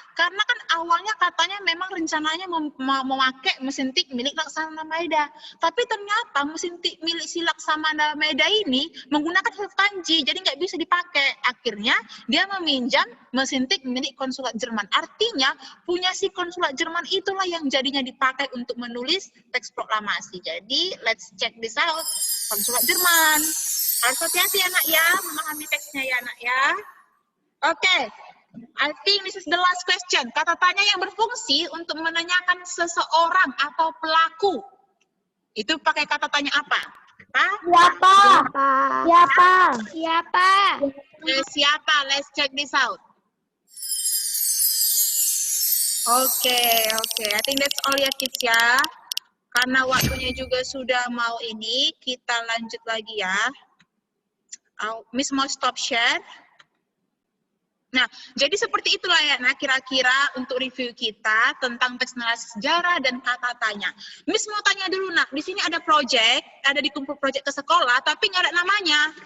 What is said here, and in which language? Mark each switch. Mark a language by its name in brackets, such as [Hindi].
[Indonesian] Karena kan awalnya katanya memang rencananya memakai mesin tik milik Laksamana Maeda. Tapi ternyata mesin tik milik si Laksamana Maeda ini menggunakan huruf kanji, jadi nggak bisa dipakai. Akhirnya dia meminjam mesin tik milik konsulat Jerman. Artinya punya si konsulat Jerman itulah yang jadinya dipakai untuk menulis teks proklamasi. Jadi [English] let's check this out. [Indonesian] Konsulat Jerman. Harus hati-hati anak ya, memahami teksnya ya anak ya. Oke, [English] I think this is the last question. [Indonesian] Kata tanya yang berfungsi untuk menanyakan seseorang atau pelaku. Itu pakai kata tanya apa? Siapa? Siapa? Siapa? Siapa? [English] Let's check this out. [Indonesian] Oke. [English] I think that's all ya kids ya. [Indonesian] Karena waktunya juga sudah mau ini, kita lanjut lagi ya. Miss mau stop share. Nah, jadi seperti itulah ya, nah kira-kira untuk review kita tentang teks narasi sejarah dan kata tanya. Miss mau tanya dulu nak, di sini ada project, ada dikumpul project ke sekolah, tapi nggak ada namanya.